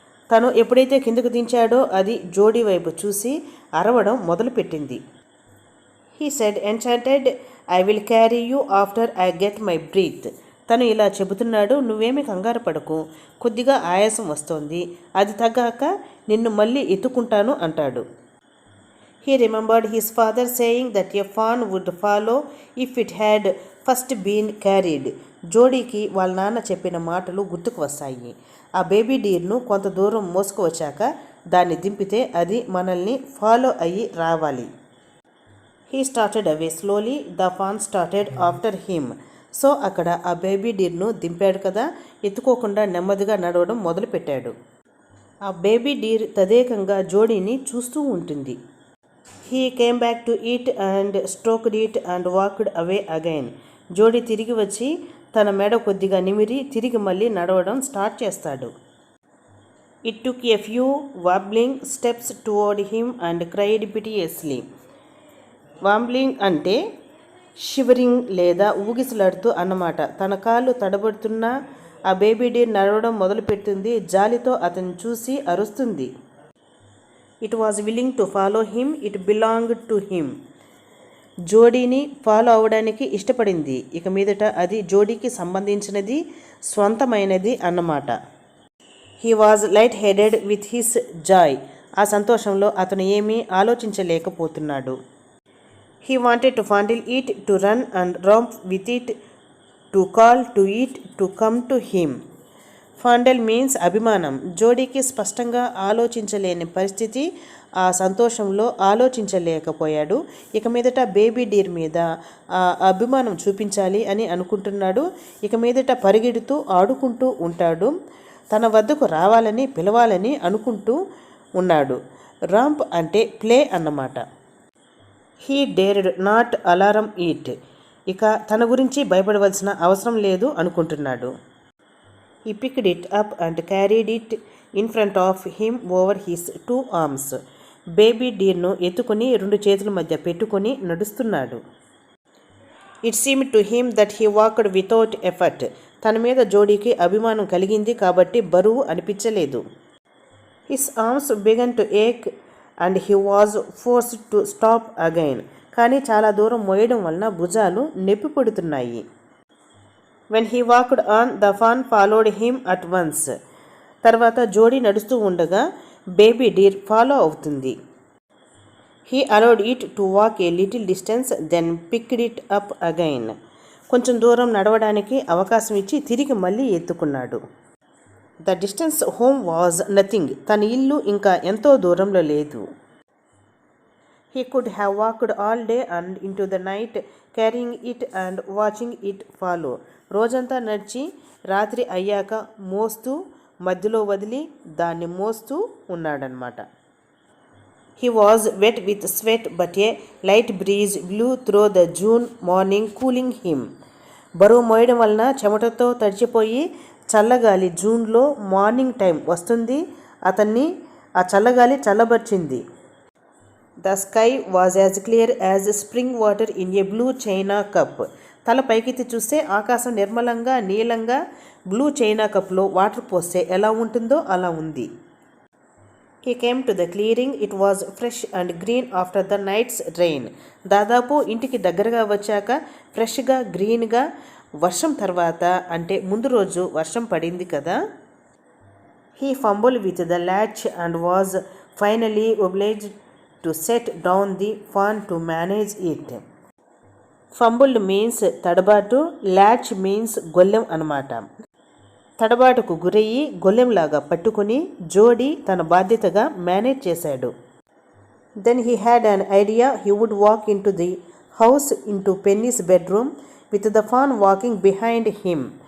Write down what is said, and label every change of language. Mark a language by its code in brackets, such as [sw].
[te] తను ఎప్పుడైతే కిందకు దించాడో అది జోడీ వైపు చూసి అరవడం మొదలుపెట్టింది. [en] He said enchanted, I will carry you after I get my breath. [te] తను ఇలా చెబుతున్నాడు, నువ్వేమీ కంగారు పడకు, కొద్దిగా ఆయాసం వస్తోంది, అది తగ్గాక నిన్ను మళ్ళీ ఎత్తుకుంటాను అంటాడు. [en] He remembered his father saying that a fawn would follow if it had first been carried. [te] జోడీకి వాళ్ళ నాన్న చెప్పిన మాటలు గుర్తుకు వస్తాయి. ఆ బేబీ డీర్ను కొంత దూరం మోసుకు వచ్చాక దాన్ని దింపితే అది మనల్ని ఫాలో అయ్యి రావాలి. [en] He started away slowly, the fawn started after him. [te] So అక్కడ ఆ బేబీ డీర్ను దింపాడు కదా, ఎత్తుకోకుండా నెమ్మదిగా నడవడం మొదలుపెట్టాడు. ఆ బేబీ డీర్ తదేకంగా జోడీని చూస్తూ ఉంటుంది. [en] He came back to it and stroked it and walked away again. [te] జోడీ తిరిగి వచ్చి తన మెడ కొద్దిగా నిమిరి తిరిగి మళ్ళీ నడవడం స్టార్ట్ చేస్తాడు. [en] It took a few wobbling steps toward him and cried piteously. [te] వాంబ్లింగ్ అంటే షివరింగ్ లేదా ఊగిసలాడుతూ అన్నమాట. తన కాళ్ళు తడబడుతున్నా ఆ బేబీ డీర్ నడవడం మొదలుపెట్టింది. జాలితో అతన్ని చూసి అరుస్తుంది. [en] It was willing to follow him, it belonged to him. [te] జోడీని follow అవడానికి ఇష్టపడింది. ఇక మీదట అది జోడీకి సంబంధించినది, స్వంతమైనది అన్నమాట. [en] He was light-headed with his joy. [te] ఆ సంతోషంలో అతను ఏమీ ఆలోచించలేకపోతున్నాడు. [en] He wanted to fondle it, to run and romp with it, to call to it, to come to him. [te] ఫాండల్ means అభిమానం. జోడీకి స్పష్టంగా ఆలోచించలేని పరిస్థితి. ఆ సంతోషంలో ఆలోచించలేకపోయాడు. ఇక మీదట బేబీ డీర్ మీద ఆ అభిమానం చూపించాలి అని అనుకుంటున్నాడు. ఇక మీదట పరిగెడుతూ ఆడుకుంటూ ఉంటాడు. తన వద్దకు రావాలని పిలవాలని అనుకుంటూ ఉన్నాడు. రాంప్ అంటే ప్లే అన్నమాట. [en] He dared not alarm it. [te] ఇక తన గురించి భయపడవలసిన అవసరం లేదు అనుకుంటున్నాడు. [en] He picked it up and carried it in front of him over his two arms. [te] Baby డీర్ను ఎత్తుకుని రెండు చేతుల మధ్య పెట్టుకుని నడుస్తున్నాడు. [en] It seemed to him that he walked without effort. [te] తన మీద జోడీకి అభిమానం కలిగింది కాబట్టి బరువు అనిపించలేదు. [en] His arms began to ache and he was forced to stop again. [te] కానీ చాలా దూరం మోయడం వలన భుజాలు నొప్పి పడుతున్నాయి. [en] When he walked on, the fawn followed him at once. [te] తర్వాత జోడీ నడుస్తూ ఉండగా బేబీ డీర్ ఫాలో అవుతుంది. [en] He allowed it to walk a little distance, then picked it up again. [te] కొంచెం దూరం నడవడానికి అవకాశం ఇచ్చి తిరిగి మళ్ళీ ఎత్తుకున్నాడు. [en] The distance home was nothing. [te] తన ఇల్లు ఇంకా ఎంతో దూరంలో లేదు. [en] He could have walked all day and into the night, carrying it and watching it follow. [te] రోజంతా నడిచి రాత్రి అయ్యాక మోస్తూ మధ్యలో వదిలి దాన్ని మోస్తూ ఉన్నాడనమాట. [en] He was wet with sweat, but a light breeze blew through the June morning, cooling him. [te] బరువు మోయడం వలన చెమటతో తడిచిపోయి చల్లగాలి జూన్లో మార్నింగ్ టైం వస్తుంది. అతన్ని ఆ చల్లగాలి చల్లబర్చింది. [en] The sky was as clear as spring water in a blue china cup. [te] తల పైకెత్తి చూస్తే ఆకాశం నిర్మలంగా నీలంగా బ్లూ చైనా కప్లో వాటర్ పోస్తే ఎలా ఉంటుందో అలా ఉంది. [en] He came to the clearing. It was fresh and green after the night's rain. [te] దాదాపు ఇంటికి దగ్గరగా వచ్చాక ఫ్రెష్గా గ్రీన్గా, వర్షం తర్వాత అంటే ముందు రోజు వర్షం పడింది కదా. [en] He fumbled with the latch and was finally obliged to set down the fawn to manage it. [te] ఫంబుల్డ్ means తడబాటు, ల్యాచ్ మీన్స్ గొల్లెం అన్నమాట. తడబాటుకు గురయ్యి గొల్లెంలాగా పట్టుకుని జోడీ తన బాధ్యతగా మేనేజ్ చేశాడు. [en] Then he had an idea he would walk into the house into Penny's bedroom with the fawn walking behind him.